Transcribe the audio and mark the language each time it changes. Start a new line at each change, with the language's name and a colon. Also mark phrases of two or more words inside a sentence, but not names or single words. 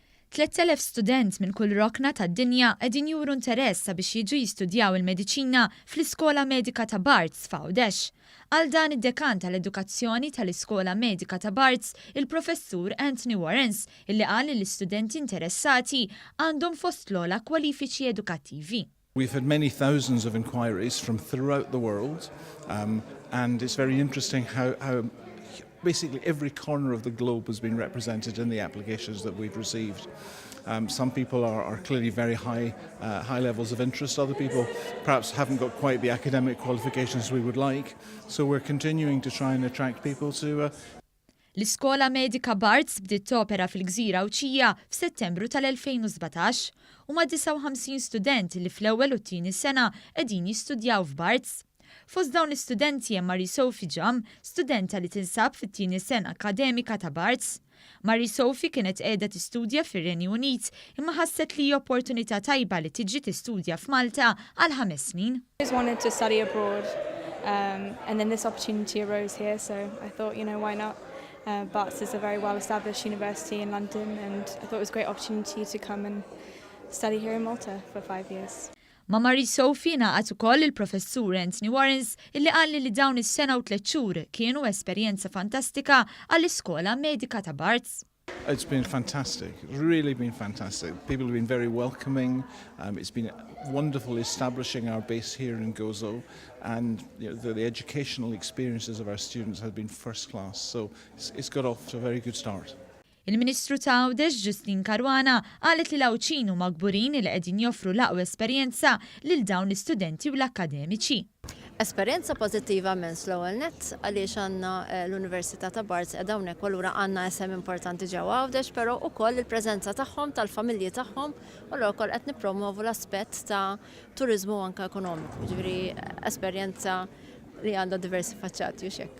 Maltese: 3,000 student minn kull rokna tad-dinja qegħdin juru interess sabiex jiġu jistudjaw il-mediċina fl-Iskola Medika ta' Barts f'Għawdex. Għal dan id-dekan tal-edukazzjoni tal-Iskola Medika ta' Barts, il-professur Anthony Warrens, illi qal li l-istudenti interessati għandhom fost l-ogħla kwalifiċi edukattivi.
English: We've had many thousands of inquiries from throughout the world, and it's very interesting how basically every corner of the globe has been represented in the applications that we've received. Some people are clearly very high levels of interest. Other people perhaps haven't got quite the academic qualifications we would like. So we're continuing to try and attract people to
Maltese: L-Iskola Medika Barts bdiet topera fil-Gżira Awċija f'Settembru tal-2017 u ma' 59 studenti li fl-ewwel u t-tieni sena qegħdin jistudjaw f'Barts. Fost dawn l-istudenti hemm Marie Sophie Ġam, studenta li tinsab fit-tieni sena akademika ta' Barts. Marie Sophie kienet qiegħda tistudja fir-Renju Unit imma ħasset li opportunità tajba li tiġi tistudja f'Malta għal 5 snin.
English: I just wanted to study abroad, and then this opportunity arose here, so I thought, why not? Barts is a very well-established university in London, and I thought it was a great opportunity to come and study here in Malta for 5 years.
Maltese: Ma' Marie Sophie naqat ukoll il-professur Anthony Warrens illi qal li dawn is-sena u 3 xhur kienu esperjenza fantastika għall-Iskola Medika ta' Barts.
English: It's been fantastic. It's really been fantastic. People have been very welcoming. It's been wonderful establishing our base here in Gozo, and the educational experiences of our students have been first class. So it's got off to a very good start.
Maltese: Il-Ministru ta' Għawdex Justine Caruana qalet li l-Awċin huma kburin li qegħdin joffru l-aqwa esperjenza lil dawn l-istudenti u l-akademiċi. Esperjenza pożittiva minn l-ewwel nett għaliex għandna l-Università ta' Barts qiegħda hawnhekk allura għandna SM importanti ġewwa Għawdex, però wkoll il-preżenza tagħhom tal-familji tagħhom u allura wkoll qed nippromovu l-aspett ta' turiżmu anke ekonomiku, ġifieri esperjenza li għandha diversi faċċati u xekk.